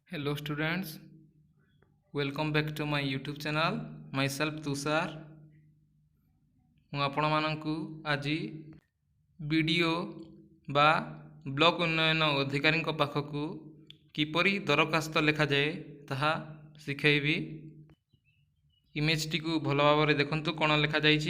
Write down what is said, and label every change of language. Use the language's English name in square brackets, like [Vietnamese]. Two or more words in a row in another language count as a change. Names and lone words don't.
[English] Hello students, welcome back to my YouTube channel. Myself Tushar. [Odia] ମୁଁ ଆପଣମାନଙ୍କୁ ଆଜି ବିଡ଼ିଓ ବା ବ୍ଲକ ଉନ୍ନୟନ ଅଧିକାରୀଙ୍କ ପାଖକୁ କିପରି ଦରଖାସ୍ତ ଲେଖାଯାଏ ତାହା ଶିଖାଇବି। ଇମେଜଟିକୁ ଭଲ ଭାବରେ ଦେଖନ୍ତୁ କ'ଣ ଲେଖାଯାଇଛି।